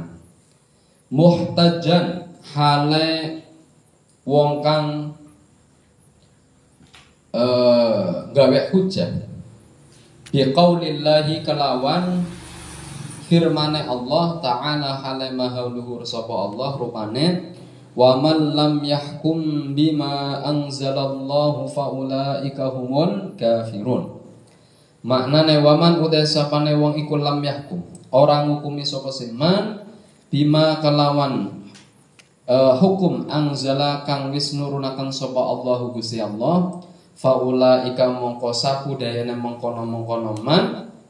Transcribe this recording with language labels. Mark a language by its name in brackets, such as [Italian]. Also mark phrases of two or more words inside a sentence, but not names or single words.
[Javanese] Muhtajan hale wong kang gawe hujah [Arabic] bi qaulillahi [Javanese] kelawan firmane Allah Ta'ala hale maha luhur sapa Allah rupane [Arabic] wa man lam yahkum bima anzalallahu faulaika humul kafirun. [Javanese] Maknane [Arabic] waman uta [Javanese] sapane wong iku [Arabic] lam yahkum [Javanese] ora ngukumi sapa siman bima kelawan hukum anzala kang wis nurunaken sapa Allah Gusti Allah faulaika mongko sapudayane mengkono-mengkono man